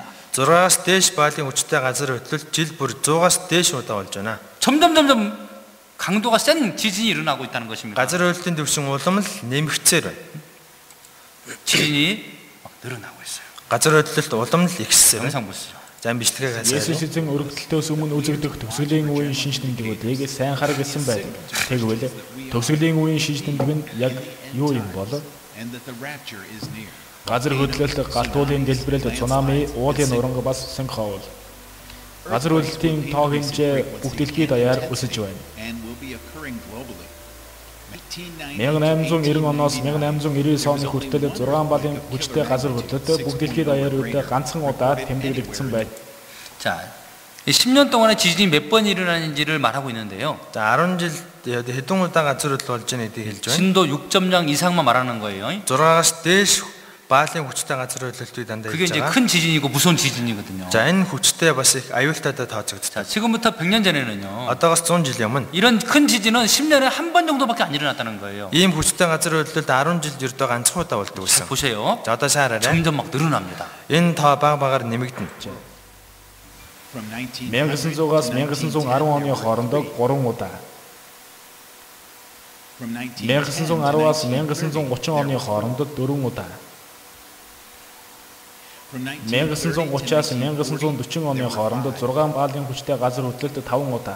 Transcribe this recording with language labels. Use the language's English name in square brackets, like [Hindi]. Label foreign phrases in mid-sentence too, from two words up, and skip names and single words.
[Mongolian] 6-аас дээш балын хүчтэй газар хөдлөлт жил бүр 100-аас дээш удаа болж байна. [Korean] 점점 강도가 센 지진이 일어나고 있다는 것입니다. [Mongolian] газар хөдлөлтийн түвшин улам л нэмэгцээр байна. [Korean] 지진이 막 늘어나고 있어요. [Mongolian] газар хөдлөлт улам л ихссэн. [Korean] 영상 보시죠. [Mongolian] За энэ бичлэгээ хасаа. Есүс эзэн өргөдөлтөөс өмнө үзэгдэх төгсгөлийн үеийн шинж тэмдгүүдийг сайн хараг гэсэн байдаг. Тэгвэл төгсгөлийн үеийн шинж тэмдэг нь яг юу юм бол газар хөдлөлт, галтуулын дэлбэрэлт, цунами, уулын уранг бас синхроол. газар хөдлөлтийн тоо хэмжээ бүх дэлхийд даяар өсөж байна. 1890 оноос 1899 оны хүртэл 6 балын хүчтэй газар хөдлөлт бүх дэлхийд даяар ганцхан удаа тэмдэглэгдсэн байна. [Korean] 자, 이 10년 동안에 지진이 몇 번 일어나는지를 말하고 있는데요. [Mongolian] За 10 жил хэдэн удаа газар хөдлөлт болж байгааг хэлж байна. [Korean] 진도 6.0 이상만 말하는 거예요. [Mongolian] 6-аас дээш балын хүчтэй газар хөдлөлтийг дандаа [Korean] 그게 [Mongolian] хэлж [Korean] 이제 [Mongolian] байгаа. [Korean] 큰 지진이고 무서운 지진이거든요. [Mongolian] За энэ хүчтэй бас их аюултайтай тооцогддог. [Korean] 자, 지금부터 100년 전에는요. [Mongolian] Одоогоос 100 жилийн өмнө [Korean] 이런 큰 지진은 10년에 한 번 정도밖에 안 일어났다는 거예요. [Mongolian] ийм хүчтэй газар хөдлөлт 10 жилд ердөө ганцхан удаа болдог гэсэн. [Korean] 보세요. [Mongolian] За одоо сайн хараарай. [Korean] 점점 막 늘어납니다. [Mongolian] Энэ тоо баг багаар нэмэгдэнэ. 1900-аас 1910 оны хооронд 3 удаа. 1910-аас 1930 оны хооронд 4 удаа. 1930-аас 1940 оны хооронд 6 балын хүчтэй газар хөдлөлт 5 удаа.